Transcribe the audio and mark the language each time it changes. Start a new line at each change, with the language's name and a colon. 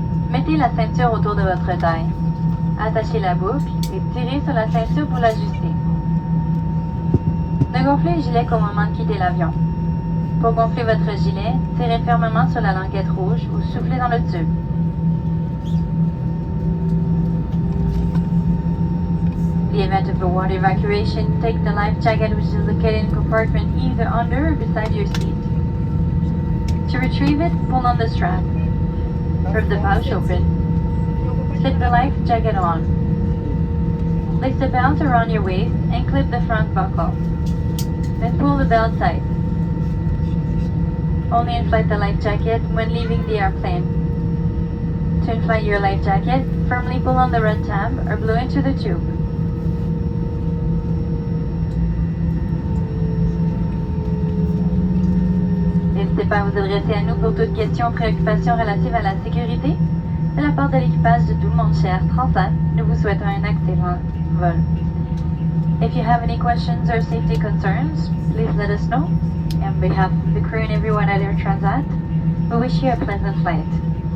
French: Mettez la ceinture autour de votre taille. Attachez la boucle et tirez sur la ceinture pour l'ajuster. Ne gonflez le gilet qu'au moment de quitter l'avion. Pour gonfler votre gilet, tirez fermement sur la languette rouge ou soufflez dans le tube.
English: In the event of a water evacuation, take the life jacket which is located in compartment either under or beside your seat. To retrieve it, pull on the strap. Rip the pouch open. Slip the life jacket on. Place the belt around your waist and clip the front buckle. Then pull the belt tight. Only inflate the life jacket when leaving the airplane. To inflate your life jacket, firmly pull on the red tab or blow into the tube.
French: N'hésitez pas à vous adresser à nous pour toute question ou préoccupation relative à la sécurité. De la part de l'équipage de tout le monde cher Transat, nous vous souhaitons un excellent vol.
English: If you have any questions or safety concerns, please let us know. On behalf of the crew and everyone at Air Transat, we wish you a pleasant flight.